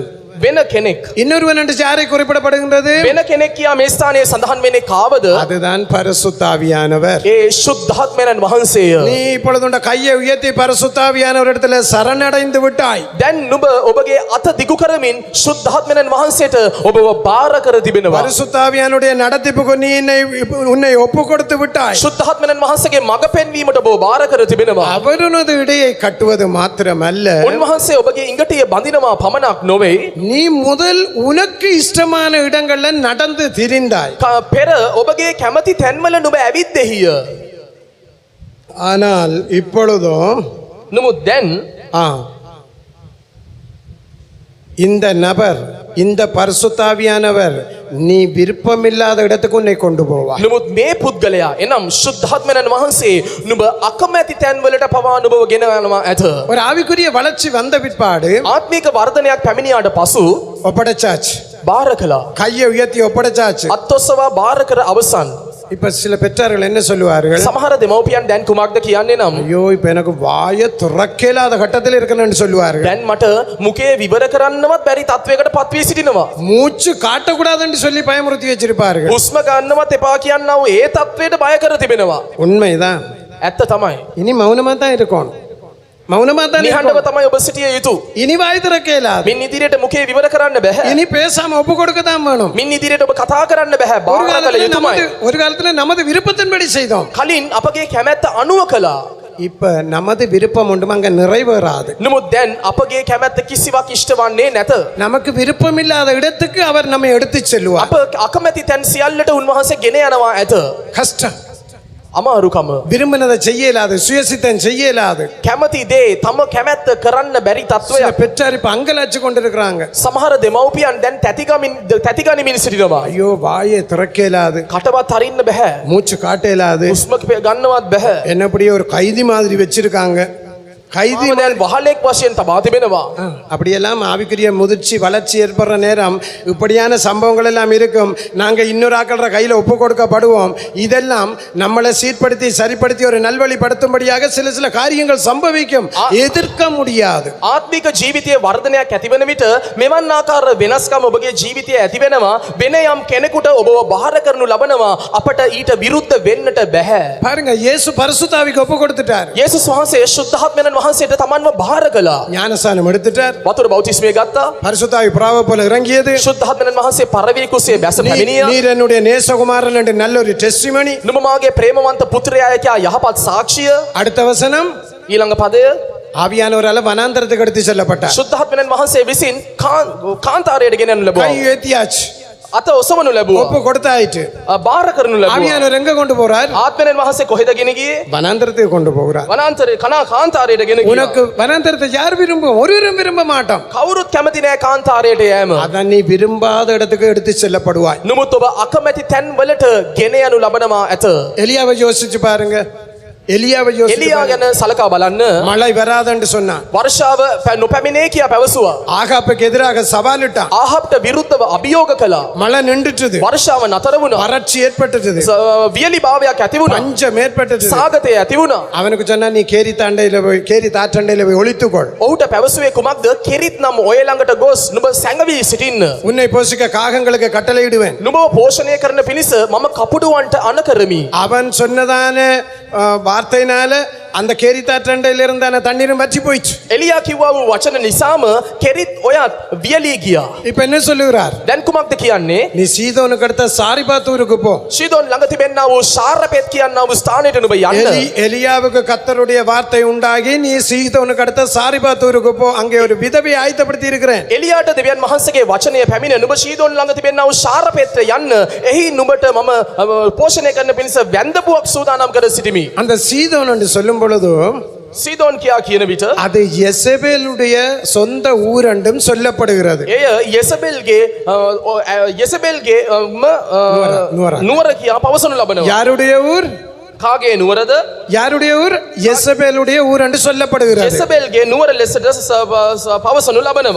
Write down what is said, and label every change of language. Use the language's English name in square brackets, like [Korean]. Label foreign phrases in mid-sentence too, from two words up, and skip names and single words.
[Sinhala] වෙන කෙනෙක් [Tamil] இன்னொருவன் என்று யாரை குறிப்பிடப்படுகின்றது? [Sinhala] වෙන කෙනෙක් කියා මේ ස්ථානයේ සඳහන් වෙන්නේ කාවද? [Tamil] அதுதான் பரிசுத்தாவியானவர். [Sinhala] ඒ ශුද්ධාත්මයන් වහන්සේය. [Tamil] நீ இப்பொழுது உன் கையை உயர்த்தி பரிசுத்தாவியானவர் இடத்துல சரணடைந்து விட்டாய். [Sinhala] දැන් නුඹ ඔබගේ අත දිගු කරමින් ශුද්ධාත්මයන් වහන්සේට ඔබව බාර කර තිබෙනවා. [Tamil] பரிசுத்தாவியானுடைய நடத்திப்புக்கு நீ உன்னை ஒப்பு கொடுத்து விட்டாய். [Sinhala] ශුද්ධාත්මයන් වහන්සේගේ මඟ පෙන්වීමට ඔබව බාර කර තිබෙනවා. [Tamil] அவர் உனது இடையை கட்டுவது மாத்திரமல்ல, [Sinhala] උන්වහන්සේ ඔබගේ ඉඟටිය බඳිනවා පමණක් නොවේ. [Tamil] நீ முதல் உனக்கு இஷ்டமான இடங்கள்ல நடந்து திரிந்தாய். [Sinhala] පෙර ඔබගේ කැමති තැන්වල නුඹ ඇවිද්දෙහිය. [Tamil] ஆனால் இப்பொழுதும் [Sinhala] නමුත් දැන් [Tamil] இந்த நபர், இந்த பரிசுத்தாவியானவர் நீ விருப்பமில்லாத இடத்துக்கு உன்னை கொண்டு போவார். [Sinhala] නමුත් මේ පුද්ගලයා එනම් ශුද්ධාත්මයන් වහන්සේ නුඹ අකමැති තැන්වලට පවා නුඹව ගෙන යනවා ඇත. [Tamil] ஒரு ஆவிக்குரிய வளர்ச்சி வந்த பிற்பாடு [Sinhala] ආත්මික වර්ධනයක් පැමිණියාට පසු [Tamil] ஒப்படைச்சாச்சு, [Sinhala] බාර කළා. [Tamil] கையை உயர்த்தி ஒப்படைச்சாச்சு. [Sinhala] අත්ඔස්සවා බාර කර අවසන්. [Tamil] இப்ப சில பெற்றார்கள் என்ன சொல்லுவார்கள்? [Sinhala] සමහර දෙමව්පියන් දැන් කුමක්ද කියන්නේ නම් [Tamil] ஐயோ இப்ப எனக்கு வாய துறக்கேலாத கட்டத்தில் இருக்கணும்னு சொல்லுவார்கள். [Sinhala] දැන් මට මුකේ විවර කරන්නවත් බැරි තත්වයකට පත් වී සිටිනවා. [Tamil] மூச்சு காட்டக்கூடாதுன்னு சொல்லி பயமுறுத்தி வச்சிருப்பார்கள். [Sinhala] හුස්ම ගන්නවත් එපා කියනවා ඒ තත්වයට බය කර තිබෙනවා. [Tamil] உண்மைதான். [Sinhala] ඇත්ත තමයි. [Tamil] இனி மௌனமா தான் இருக்கணும். மௌனமா தான் [Sinhala] නිහඬව [Tamil] இருக்கணும். [Sinhala] තමයි ඔබ සිටිය යුතු. [Tamil] இனி வாய் திறக்கேலாது. [Sinhala] මින් ඉදිරියට මුකේ විවර කරන්න බෑ. [Tamil] இனி பேசாம ஒப்பு கொடுக்க தான் வேணும். [Sinhala] මින් ඉදිරියට ඔබ කතා කරන්න බෑ. [Tamil] ஒரு [Sinhala] බාර කළ [Tamil] காலத்துல [Sinhala] යුතුමයි. [Tamil] ஒரு காலத்துல நமது விருப்பத்தின்படி செய்தோம். [Sinhala] කලින් අපගේ කැමැත්ත අනුව කළා. [Tamil] இப்ப நமது விருப்பம் ஒன்றும் அங்க நிறைவேறாது. [Sinhala] නමුත් දැන් අපගේ කැමැත්ත කිසිවක් ඉෂ්ට වන්නේ නැත. [Tamil] நமக்கு விருப்பமில்லாத இடத்துக்கு அவர் நம்மை எடுத்து செல்வார். [Sinhala] අප අකමැති තැන් සියල්ලට උන්වහන්සේ ගෙන යනවා ඇත. [Tamil] கஷ்டம், [Sinhala] අමාරුකම [Tamil] விரும்பினதை செய்ய இயலாது, சுயசித்தம் செய்ய இயலாது. [Sinhala] කැමති දේ තම කැමැත්ත කරන්න බැරි [Tamil] சில [Sinhala] තත්වයක් [Tamil] பெற்றார் இப்ப அங்கலாச்சு கொண்டிருக்கிறாங்க. [Sinhala] සමහර දෙමව්පියන් දැන් තැතිගනිමින් සිටිනවා [Tamil] ஐயோ வாயை திறக்க இயலாது, [Sinhala] කටවත් හරින්න බැහැ [Tamil] மூச்சு காட்ட இயலாது, [Sinhala] හුස්ම ගන්නවත් බැහැ [Tamil] என்னப்படியே ஒரு கைதி மாதிரி வச்சிருக்காங்க. கைதி [Sinhala] මාව දැන් වහලෙක් වශයෙන් තබා තිබෙනවා [Tamil] அப்படியெல்லாம் ஆவிக்குரிய முதிர்ச்சி வளர்ச்சி ஏற்படுற நேரம் இப்படியான சம்பவங்கள் எல்லாம் இருக்கும். நாங்க இன்னொரு ஆக்கள கையில ஒப்பு கொடுக்கப்படுவோம். இதெல்லாம் நம்மளை சீர்படுத்தி சரிப்படுத்தி ஒரு நல்வழிப்படுத்தும்படியாக சில சில காரியங்கள் சம்பவிக்கும். எதிர்க்க முடியாது. [Sinhala] ආත්මික ජීවිතයේ වර්ධනයක් ඇතිවන විට මෙවන් ආකාර වෙනස්කම් ඔබගේ ජීවිතයේ ඇති වෙනවා. වෙන යම් කෙනෙකුට ඔබව බාර කරනු ලබනවා. අපට ඊට විරුද්ධ වෙන්නට බැහැ. [Tamil] பாருங்க, இயேசு பரிசுத்தாவிக்கு ஒப்பு கொடுத்துட்டார். [Sinhala] යේසුස් වහන්සේ ශුද්ධාත්මයන් වහන්සේට තමන්ව බාර කළා. [Tamil] ஞானஸ்நானம் எடுத்துட்டார். [Sinhala] වතුර බෞතිස්මය ගත්තා. [Tamil] பரிசுத்தாவி புறாவை போல இறங்கியது. [Sinhala] ශුද්ධාත්මයන් වහන්සේ පරවී කුසේ බැස පැමිණියා. [Tamil] நீர் என்னுடைய நேசகுமாரன் என்று நல்ல ஒரு டெஸ்டிமனி. [Sinhala] නුඹ මාගේ ප්‍රේමවන්ත පුත්‍රයා කියා යහපත් සාක්ෂිය. [Tamil] அடுத்த வசனம், [Sinhala] ඊළඟ පදය [Tamil] ஆவியானவரால வனாந்தரத்துக்கு எடுத்து செல்லப்பட்டார். [Sinhala] ශුද්ධාත්මයන් වහන්සේ විසින් කාන්තාරයට ගෙනනු [Tamil] கை [Sinhala] ලැබුවා. [Tamil] ஏத்தியாச்சு, [Sinhala] අත ඔසවනු ලැබුවා. [Tamil] ஒப்பு கொடுத்தாயிட்டு. [Sinhala] බාර කරනු ලැබුවා. [Tamil] ஆவியானவர் எங்க கொண்டு போறார்? [Sinhala] ආත්මයන් වහන්සේ කොහෙද ගෙන ගියේ? [Tamil] வனாந்தரத்துக்கு கொண்டு போகிறார். [Sinhala] වනාන්තරේ කාන්තාරයට ගෙන ගියා. [Tamil] உனக்கு வனாந்தரத்தை யார் விரும்பும்? ஒருவரும் விரும்ப மாட்டோம். [Sinhala] කවුරුත් කැමති නෑ කාන්තාරයට යෑම. [Tamil] அதான் நீ விரும்பாத இடத்துக்கு எடுத்து செல்லப்படுவாய். [Sinhala] නමුත් ඔබ අකමැති තැන් වලට ගෙන යනු ලබනවා ඇත. [Tamil] எலியாவை யோசிச்சு பாருங்க. எலியாவை யோசிச்சு [Sinhala] එලියා [Tamil] பாருங்க. [Sinhala] ගැන සලකා බලන්න. [Tamil] மழை வராதுன்னு சொன்னான். [Sinhala] වර්ෂාව නොපැමිණේ කියා පැවසුවා. [Tamil] ஆகாப்புக்கு எதிராக சவாலிட்டான். [Sinhala] ආහප්ට විරුද්ධව අභියෝග කළා. [Tamil] மழை நின்றுட்டுது. [Sinhala] වර්ෂාව නතර වුණා. [Tamil] வறட்சி ஏற்பட்டுது. [Sinhala] වියලි භාවයක් ඇති වුණා. [Tamil] பஞ்சம் ஏற்பட்டது. [Sinhala] සාගතය ඇති වුණා. [Tamil] அவனுக்கு சொன்னா நீ கேரி தாண்டையில போய், கேரி தாற்றண்டையில போய் ஒளித்துக்கொள். [Sinhala] ඔහුට පැවසුවේ කුමක්ද? කෙරිත් නම් ඔය ළඟට ගොස් නුඹ සැඟවී සිටින්න. [Tamil] உன்னை போஷிக்க காகங்களுக்கு கட்டளையிடுவேன். [Sinhala] නුඹව පෝෂණය කරන පිණිස මම කපුටුවන්ට අණ කරමි. [Tamil] அவன் சொன்னதான வார்த்தையினால அந்த கேரி தாற்றண்டையில இருந்தான தண்ணீரும் வற்றி போயிடுச்சு. [Sinhala] එලියා කිව්වා වූ වචන නිසාම කෙරිත් ඔයත් වියලී ගියා. [Tamil] இப்ப என்ன சொல்லுகிறார்? [Sinhala] දැන් කුමක්ද කියන්නේ? [Tamil] நீ சீதோனுக்கு அடுத்த சாரிபாத்தூருக்கு போ. [Sinhala] ශීදෝන් ළඟ තිබෙන්නා වූ ශාරපෙත් කියන්නා වූ ස්ථානයට නුඹ යන්න. [Tamil] எலியாவுக்கு கர்த்தருடைய வார்த்தை உண்டாகி நீ சீதோனுக்கு அடுத்த சாரிபாத்தூருக்கு போ. அங்கே ஒரு விதவை ஆயத்தப்படுத்தி இருக்கிறேன். [Sinhala] එලියාට දෙවියන් වහන්සේගේ වචනය පැමිණ නුඹ ශීදෝන් ළඟ තිබෙන්නා වූ ශාරපෙත්ට යන්න. එහි නුඹට මම පෝෂණය කරන පිණිස වැන්දපුවක් සූදානම් කර සිටිමි. [Tamil] அந்த சீதோன் என்று சொல்லும் பொழுது [Sinhala] සීදෝන් කියා කියන විට [Tamil] அது யெசபேலுடைய சொந்த ஊர் என்றும் சொல்லப்படுகிறது. [Sinhala] එය යෙසබෙල්ගේ නුවර කියා පවසනු ලබනවා. [Tamil] யாருடைய ஊர்? [Sinhala] කාගේ නුවරද? [Tamil] யாருடைய ஊர்? யெசபேலுடைய ஊர் என்று சொல்லப்படுகிறது. [Sinhala] යෙසබෙල්ගේ නුවර ලෙසට පවසනු ලබනවා.